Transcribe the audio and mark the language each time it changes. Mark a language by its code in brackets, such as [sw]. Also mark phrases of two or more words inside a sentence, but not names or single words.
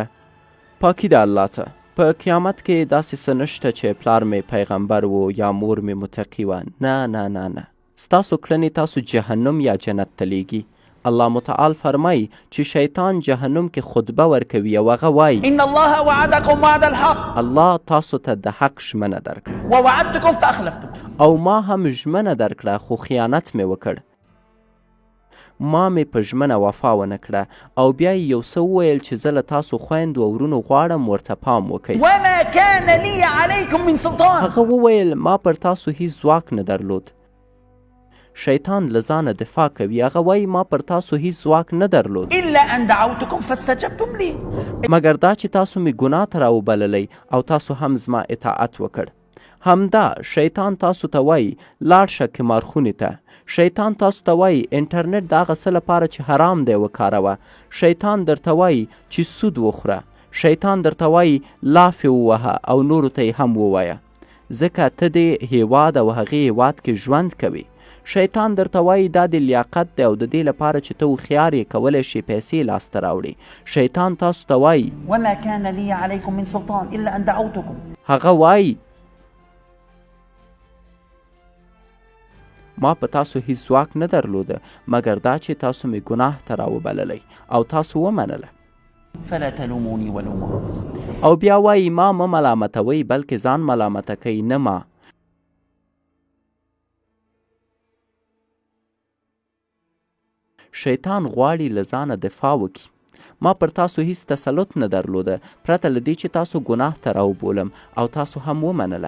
[ps] پاکي د الله ته. په قیامت کې داسې څه نشته چې پلار مې پیغمبر و یا مور مې متقي وه. نه نه نه نه، ستاسو کړنې تاسو جهنم یا جنت ته لیږي. الله متعال فرمایي چې شیطان جهنم کې خطبه ورکوي او هغه وایي [ar] ان الله وعدکم وعد الحق، [ps] الله تاسو ته د حق ژمنه درکړه [ar] ووعدتکم فاخلفتکم، [ps] او ما هم ژمنه درکړه خو خیانت مې وکړ. ما مې په ژمنه وفا ونه کړه او بیا یې یو څه وویل چې زه له تاسو خویندو او ورونو غواړم ورته پام وکئ. [ar] وما كان لي عليكم من سلطان، [ps] هغه وویل ما پر تاسو هیڅ ځواک نه درلود. شیطان له ځانه دفاع کوي. هغه وایي ما پر تاسو هیڅ ځواک نه درلود [ar] الا ان دعوتكم فاستجبتم لي، [ps] مګر دا چې تاسو مې ګناه ته راوبللی او تاسو هم زما اطاعت وکړ. همدا شیطان تاسو ته وایي لاړ شه قمارخونې ته. شیطان تاسو ته وایي انټرنټ د هغه څه لپاره چې حرام دی وکاروه. شیطان درته وایي چې سود وخوره. شیطان درته وایي لافې ووهه او نورو ته یې هم ووایه، ځکه ته دې هیواد او هغې هیواد کې ژوند کوي. شیطان درته وایي دا د لیاقت دی او د دې لپاره چې ته هوښیار یې کولی شي پیسې لاسته راوړي. شیطان تاسو ته وایي [ar] وما كان لي عليكم من سلطان الا ان دعوتكم، [ps] هغه وایي ما په تاسو هیڅ ځواک نه درلوده مګر دا چې تاسو مې ګناه ته راوبللی او تاسو ومنله. [ar] فلا تلوموني ولوموا انفسكم، [ps] او بیا وایي ما مه ملامتوئ بلکې ځان ملامته کوي، نه ما. شیطان غواړي له ځانه دفاع وکړي. ما پر تاسو هیڅ تسلط نه درلوده پرته له دې چې تاسو ګناه ته راوبولم او تاسو هم ومنله.